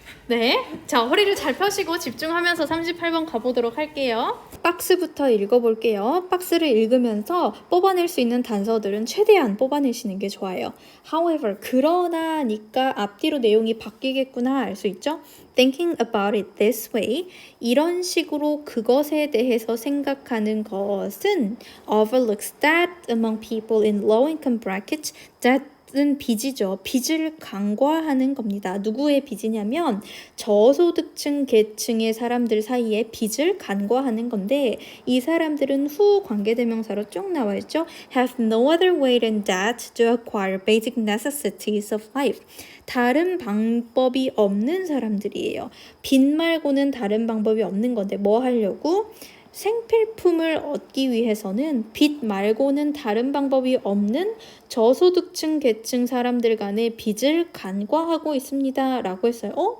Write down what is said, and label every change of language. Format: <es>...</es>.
<ko>네, 자 허리를 잘 펴시고 집중하면서 38번 가보도록 할게요. 박스부터 읽어볼게요. 박스를 읽으면서 뽑아낼 수 있는 단서들은 최대한 뽑아내시는 게 좋아요. However, 그러나니까 앞뒤로 내용이 바뀌겠구나 알 수 있죠?</ko> <en>Thinking about it this way,</en> <ko>이런 식으로 그것에 대해서 생각하는 것은</ko> <en>overlooks that among people in low-income brackets that</en> <ko>은 빚이죠. 빚을 간과하는 겁니다. 누구의 빚이냐면 저소득층 계층의 사람들 사이에 빚을 간과하는 건데 이 사람들은 후 관계대명사로 쭉 나와 있죠.</ko> <en>Have no other way than that to acquire basic necessities of life.</en> <ko>다른 방법이 없는 사람들이에요. 빚 말고는 다른 방법이 없는 건데 뭐 하려고? 생필품을 얻기 위해서는 빚 말고는 다른 방법이 없는 저소득층 계층 사람들 간의 빚을 간과하고 있습니다. 라고 했어요.</ko>